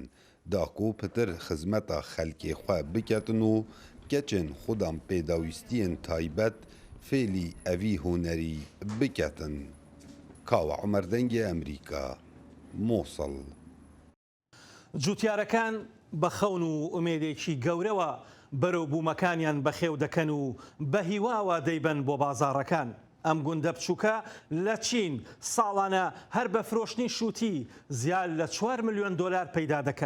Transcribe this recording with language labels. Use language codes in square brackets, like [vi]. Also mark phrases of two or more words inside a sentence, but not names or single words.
[ku] Da ku pitir xizmeta xelkê xwe biketin û keçên xudan pêdawîstiyên taybet fêlî evî hunerî biketin. Kawa Umer dengê Emerîka, Mosul. [ckb] جوتیارەکان بە خەون و ئومێدێکی گەورەوە بەرەو بوومەکانیان بەخێو دەکەن و بە هیواوە دەیبەن بۆ بازاڕەکان. ئەم گوندە بچووکە لە چین ساڵانە هەر بە فرۆشتنی شووتی زیاد لە 4 ملیۆن دۆلار پەیدا دەکەن.